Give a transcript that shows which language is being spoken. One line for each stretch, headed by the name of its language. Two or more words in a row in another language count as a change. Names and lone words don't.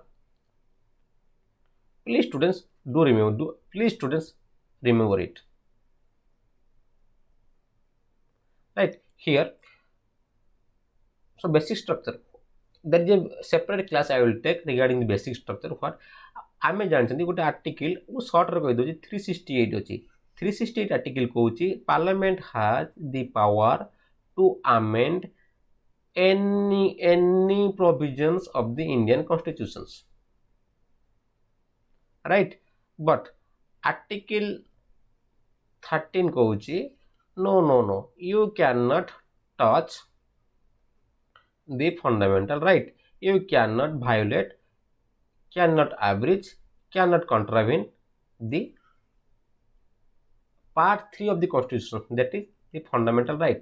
English: Please students remember it. Right here. So basic structure, there is a separate class I will take regarding the basic structure.
Odia: What ଆମେ ଜାଣିଛନ୍ତି ଗୋଟେ ଆର୍ଟିକଲ ୱୋ ଶର୍ଟ ରେ କହି ଦେଉଛି 368 ଅଛି 368 ଆର୍ଟିକଲ କହୁଛି
English: parliament has the power to amend any provisions of the Indian constitutions, right? But article 13 कहउछि no, you cannot touch the fundamental right, you cannot violate, cannot abridge, cannot contravene the part 3 of the constitution, that is the fundamental right.